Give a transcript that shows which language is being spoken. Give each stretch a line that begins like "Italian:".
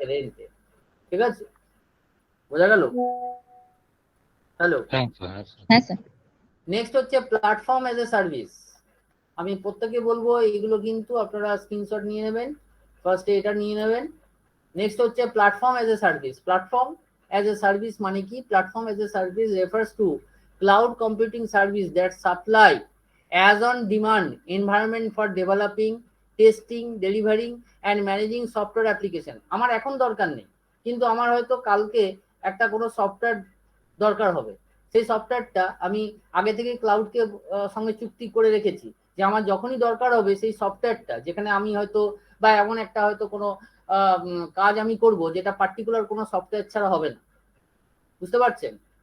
Bangla: রেন্টে। ঠিক আছে, বোঝা গেল? হ্যালো, হ্যাঁ স্যার। নেক্সট হচ্ছে প্ল্যাটফর্ম অ্যাজ এ সার্ভিস। আমি প্রত্যেকে বলবো এইগুলো কিন্তু আপনারা স্ক্রিনশট নিয়ে নেবেন, ফার্স্টে এটা নিয়ে নেবেন। নেক্সট হচ্ছে platform as a service. Platform
English: as a service
Bangla: মানে কি?
English: Platform as a service refers to cloud computing service that supply as on demand environment for developing, testing, delivering and managing software application.
Bangla: আমার এখন দরকার নেই, কিন্তু আমার হয়তো কালকে একটা কোনো সফটওয়্যার দরকার হবে। সেই সফটওয়্যারটা আমি আগে থেকে ক্লাউডকে সঙ্গে চুক্তি করে রেখেছি যে আমার যখনই দরকার হবে সেই সফটওয়্যারটা, যেখানে আমি হয়তো বা এমন একটা হয়তো কোনো কাজ আমি করব যেটা পার্টিকুলার কোনো সফটওয়্যার ছাড়া হবে না। বুঝতে পারছেন?